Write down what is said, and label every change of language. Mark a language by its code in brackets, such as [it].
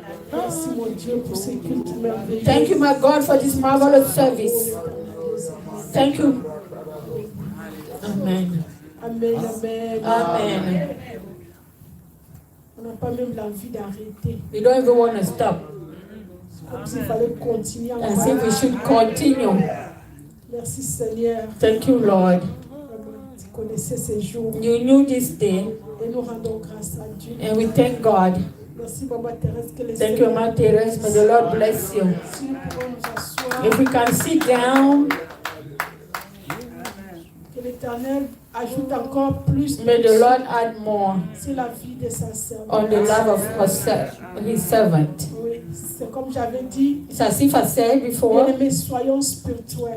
[fr] Merci mon Dieu pour ces cultes merveilleux. [en] Thank you, my God, for this marvelous service. Thank you. Amen. Amen, amen. Amen. [fr] On n'a pas même l'envie d'arrêter. [en] We don't even want to stop. [fr] Comme s'il fallait continuer [en] As if we should continue. [fr] Merci Seigneur. [en] Thank you, Lord. [fr] Tu connaissais ces jours [en] You knew this day, [fr] et nous rendons grâce à Dieu. [en] and we thank God. [fr] Merci Maman Thérèse que les [en] Thank you, Mama Teresa. May the Lord bless you. [fr] Si nous pouvons nous asseoir, [en] If we can sit down, [fr] que l'Éternel ajoute encore plus [en] may the Lord add more [fr] sur la vie de sa sœur. [en] on the love of his servant. [fr] Oui, c'est comme j'avais dit, [en] It's as if I said before, [fr] bien-aimés, soyons spirituels.